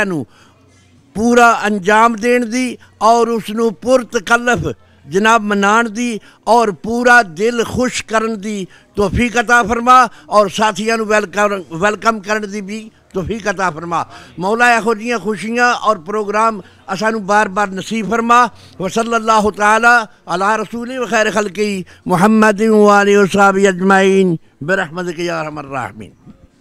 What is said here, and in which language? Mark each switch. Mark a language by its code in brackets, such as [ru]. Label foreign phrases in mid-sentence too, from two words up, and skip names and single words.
[pa] نوں پورا انجام دین دی اور اسنوں پرتکلف جناب منان دی اور پورا دل خوش کرن دی توفیق عطا فرما اور ساتھیوں ویلکم کرن دی وی توفیق عطا فرما مولا ایہو جہیاں خوشیاں اور پروگرام اسانوں بار بار نصیب فرما [ar] و صلى الله تعالى على رسولي و خير خلقي محمد و آله و صحبي أجمعين برحمتك يا أرحم الراحمين.